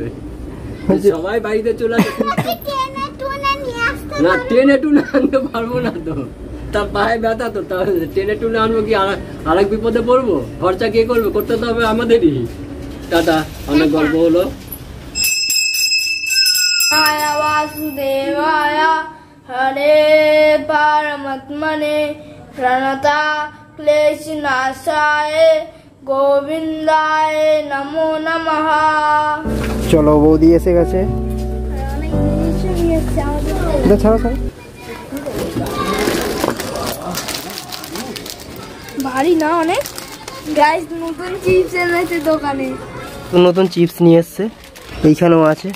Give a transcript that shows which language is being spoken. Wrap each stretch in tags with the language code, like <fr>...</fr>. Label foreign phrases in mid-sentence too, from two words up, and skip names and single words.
<bn>সবাই বাড়িতে চলে আসে, না টেনে টুনে আনতে পারবো না তো, তার পায়ে ব্যথা তো, তাহলে টেনে টুনে আনবো কি? আরেক বিপদে পড়বো? খরচা কে করবে? করতে তো হবে আমাদেরই। টাটা, অনেক গল্প হলো।</bn> <sa>বাসুদেবায়া हरे परमात्मने प्रणता क्लेश नाशाय गोविंदाय नमो नमः।</sa> <bn>চলো বৌদি এসে গেছে। ছাড়ো ছাড়ো, ভারী না অনেক। গাইস নতুন চিপস এনেছে দোকানে, নতুন চিপস নিয়ে এসছে, এইখানেও আছে।</bn>